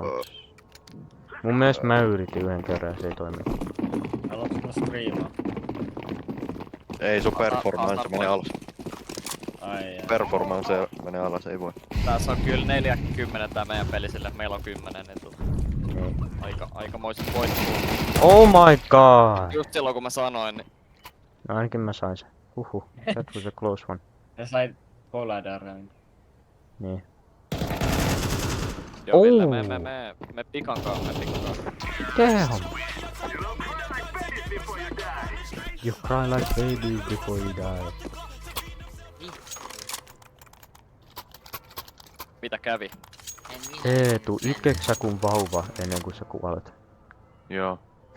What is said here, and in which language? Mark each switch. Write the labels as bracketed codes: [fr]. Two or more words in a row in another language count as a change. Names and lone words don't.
[fi] Mun mielestä mä yritin yhden kerran ja se ei toimi. Haluatko striimaa? Ei sun performance meni alas. Ai Performance menee alas, ei voi. Tässä on kyllä 40 tää meidän peli sille, meillä on 10, niin Niin. aikamoiset voittuu. [en] Oh my god! [fi] Just silloin kun mä sanoin, niin No ainakin mä sain sen. Huhhuh, [en] that was a close one. [fi] Sä sait Poladarin. Niin. joo Ville, Oh. me pikankaan. [en] Damn! You cry like baby before you die. [fi] Mitä kävi? En minä. Eetu, itkeksä kun vauva ennen kuin sä kuolet? Joo.